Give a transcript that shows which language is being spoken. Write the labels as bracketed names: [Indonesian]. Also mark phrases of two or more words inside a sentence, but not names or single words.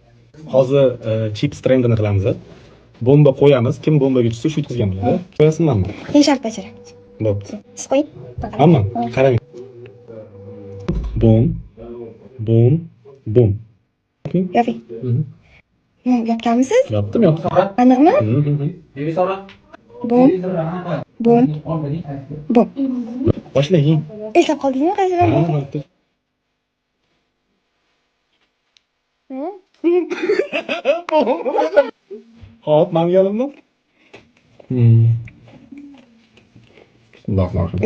[Uzbek] Hozir chips trendini qilamiz. Bomba qo'yamiz. Kim bombaga tushsa shu yutqizgan bo'ladi. Qo'yasizmanmi? Shart bajaramiz. Bo'pti. Siz qo'ying. Hamma qarang. Bom. Bom. Bom. Yoping. Yopganmisiz? Yopdim. Aniqmi? Bom. Bom. Bom. Boshlang. Eslab qoldingizmi qaysidan? Hop, men galimmi? [Arabic] بسم الله الرحمن الرحيم.